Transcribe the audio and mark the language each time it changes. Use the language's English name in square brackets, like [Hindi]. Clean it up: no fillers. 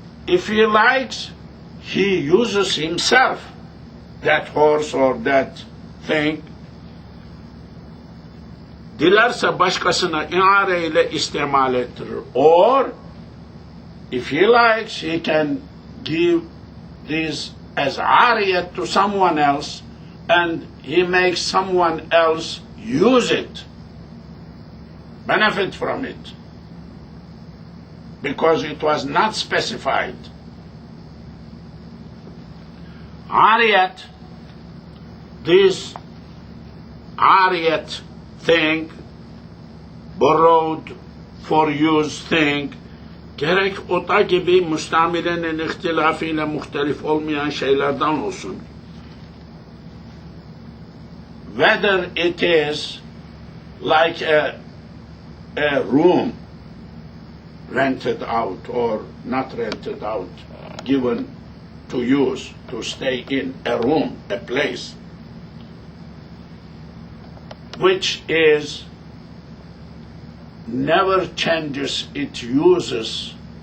[English] If he likes, he uses himself that horse or that thing. [Turkish] Dilerse başkasına iare ile istimal ettirir. [English] Or, if he likes, he can give this as ariyat to someone else, and he makes someone else use it, benefit from it, because it was not specified. Ariyat, this ariyat thing, borrowed for use thing, [Turkish] gerek oda gibi müstamilenin ihtilafıyla muhtelif olmayan şeylerden olsun. [English] Whether it is like a room rented out or not rented out, given to use, to stay in, a room, a place, which is never changes its uses.